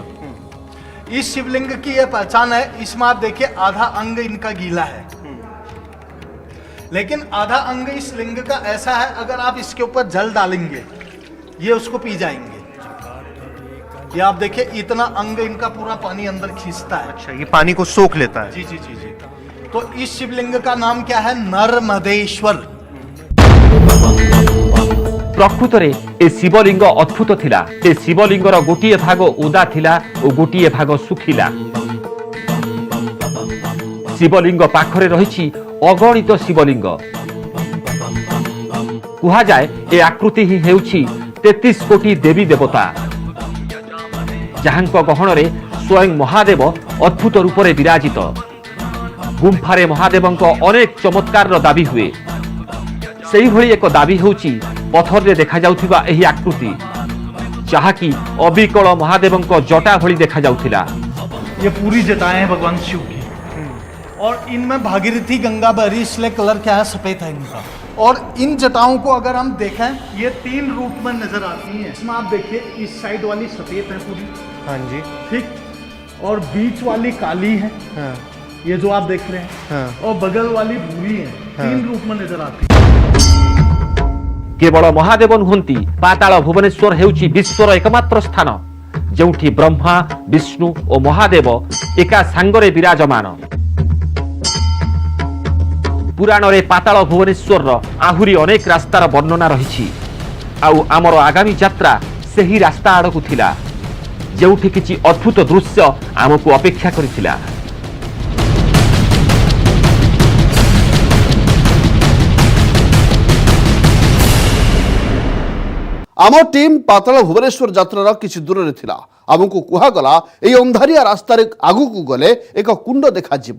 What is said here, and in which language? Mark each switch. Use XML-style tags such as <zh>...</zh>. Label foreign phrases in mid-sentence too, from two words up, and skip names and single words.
<hi>इस शिवलिंग की यह पहचान है, इसमें आप देखिए आधा अंग इनका गीला है, लेकिन आधा अंग इस लिंग का ऐसा है, अगर आप इसके ऊपर जल डालेंगे ये उसको पी जाएंगे। ये आप देखिए इतना अंग इनका पूरा पानी अंदर खींचता है। अच्छा, ये पानी को सोख लेता है। जी जी जी जी। तो इस शिवलिंग का नाम क्या है? नर्मदेश्वर।</hi> <or>ପ୍ରକୃତରେ ଏ ଶିବଲିଙ୍ଗ ଅଦ୍ଭୁତ ଥିଲା। ଏ ଶିବଲିଙ୍ଗର ଗୋଟିଏ ଭାଗ ଓଦା ଥିଲା ଓ ଗୋଟିଏ ଭାଗ ଶୁଖିଲା। ଶିବଲିଙ୍ଗ ପାଖରେ ରହିଛି ଅଗଣିତ ଶିବଲିଙ୍ଗ। କୁହାଯାଏ ଏ ଆକୃତି ହିଁ ହେଉଛି 33 କୋଟି ଦେବୀ ଦେବତା, ଯାହାଙ୍କ ଗହଣରେ ସ୍ୱୟଂ ମହାଦେବ ଅଦ୍ଭୁତ ରୂପରେ ବିରାଜିତ। ଗୁମ୍ଫାରେ ମହାଦେବଙ୍କ ଅନେକ ଚମତ୍କାରର ଦାବି ହୁଏ। ସେହିଭଳି ଏକ ଦାବି ହେଉଛି ପଥରରେ ଦେଖାଯାଉଥିବା ଏହି ଆକୃତି, ଯାହାକି ଅବିକଳ ମହାଦେବଙ୍କ ଜଟା ଭଳି ଦେଖାଯାଉଥିଲା। ये पूरी जटाएं हैं भगवान शिव की, और इनमें भागीरथी गंगा बहरी, इसलिए कलर क्या है? सफेद है इनका। और इन जटाओं को अगर हम देखें, ये 3 रूप में नजर आती हैं। इसमें आप देखिए इस साइड वाली सफेद है पूरी, हाँ जी, ठीक, और बीच वाली काली है, हाँ ये जो आप देख रहे हैं, हाँ। और बगल वाली भूरी है। 3 रूप में नजर आती है। କେବଳ ମହାଦେବ ନୁହନ୍ତି, ପାତାଳ ଭୁବନେଶ୍ୱର ହେଉଛି ବିଶ୍ୱର ଏକମାତ୍ର ସ୍ଥାନ ଯେଉଁଠି ବ୍ରହ୍ମା, ବିଷ୍ଣୁ ଓ ମହାଦେବ ଏକା ସାଙ୍ଗରେ ବିରାଜମାନ। ପୁରାଣରେ ପାତାଳ ଭୁବନେଶ୍ୱରର ଆହୁରି ଅନେକ ରାସ୍ତାର ବର୍ଣ୍ଣନା ରହିଛି। ଆଉ ଆମର ଆଗାମୀ ଯାତ୍ରା ସେହି ରାସ୍ତା ଆଡ଼କୁ ଥିଲା, ଯେଉଁଠି କିଛି ଅଦ୍ଭୁତ ଦୃଶ୍ୟ ଆମକୁ ଅପେକ୍ଷା କରିଥିଲା। ଆମ ଟିମ୍ ପାତାଳ ଭୁବନେଶ୍ୱର ଯାତ୍ରାର କିଛି ଦୂର ଥିଲା। ଆମକୁ କୁହାଗଲା ଏଇ ଅନ୍ଧାରିଆ ରାସ୍ତାର ଆଗୁକୁ ଗଲେ ଏକ କୁଣ୍ଡ ଦେଖାଯିବ।</or>